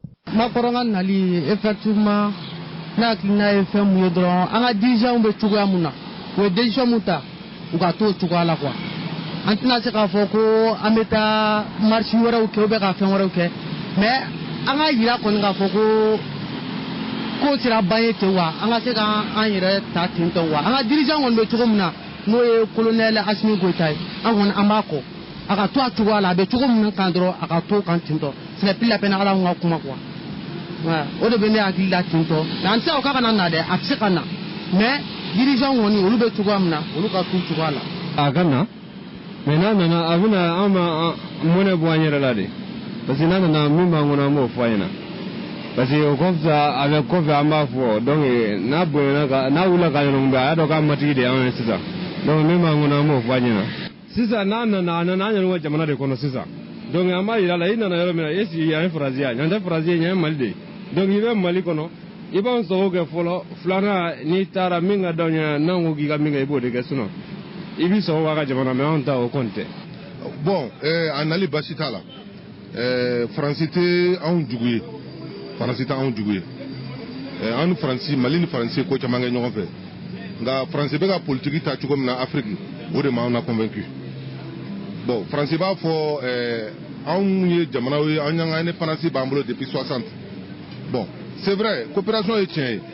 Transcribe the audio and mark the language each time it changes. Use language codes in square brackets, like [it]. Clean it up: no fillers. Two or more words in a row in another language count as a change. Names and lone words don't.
[bm] Makɔrɔnga nali effectivement n'a hakilina ye fɛn mun ye dɔrɔn an ka dirigeants bɛ cogoya mun na u ye décision mun ta u ka t'o cogoya la quoi an tɛna se k'a fɔ ko an bɛ taa marche wɛrɛw kɛ [fr] ou bien [bm] ka fɛn wɛrɛw kɛ mais an ka yira kɔni k'a fɔ ko sera ban ye ten wa an ka se k'an yɛrɛ ta ten tɔ wa an ka dirigeant kɔni bɛ cogo min na n'o ye colonel Assimi Goïta ye an kɔni an b'a kɔ a ka to a cogoya la a bɛ cogo min kan dɔrɔn a ka to kan ten tɔ [fr] ce n'est plus la peine [bm] ala ka kuma quoi o de bɛ ne hakili la ten tɔ mais an tɛ se k'a kana na dɛ a tɛ se ka na mais dirigeant kɔni olu bɛ cogoya min na olu ka t'u cogoya la. a ka na mais n'a nana a bɛna an ma mɔnɛ bɔ an yɛrɛ la de [fr] parce que [bm] n'a nana min b'an kɔnɔ an b'o fɔ a ɲɛna [fr] parce que [bm] o kɔfɛ a bɛ kɔfɛ an b'a fɔ donc n'a bonyana n'a wulila ka ɲɔgɔn bɛ a y'a dɔn k'a matigi de y'an ye sisan donc min b'an kɔnɔ an b'o fɔ a ɲɛna sisan n'a nana a nana an yɛrɛ ka jamana de kɔnɔ sisan donc an b'a yira la i nana yɔrɔ min na [fr] est ce que [bm] yan ye Faransi ye yan tɛ Faransi ye yan ye Mali de ye donc i bɛ Mali kɔnɔ i b'an sago kɛ fɔlɔ filanan n'i taara min ka d'aw ɲɛ n'an ko k'i ka min kɛ i b'o de kɛ sinon i b'i sago b'a ka jamana mais anw ta o kɔni tɛ. bon a nali basi t'a la Faransi tɛ anw jugu ye Faransi tɛ anw jugu ye an ni Faransi Mali ni Faransi ko caman kɛ ɲɔgɔn fɛ nka Faransi bɛ ka politique ta cogo min na Afrique o de m'anw na convaincu bon Faransi b'a fɔ anw ye jamana ye an y'an ka indépendance b'an bolo depuis 60 bon [fr] c'est vrai [bm] coopération ye tiɲɛ ye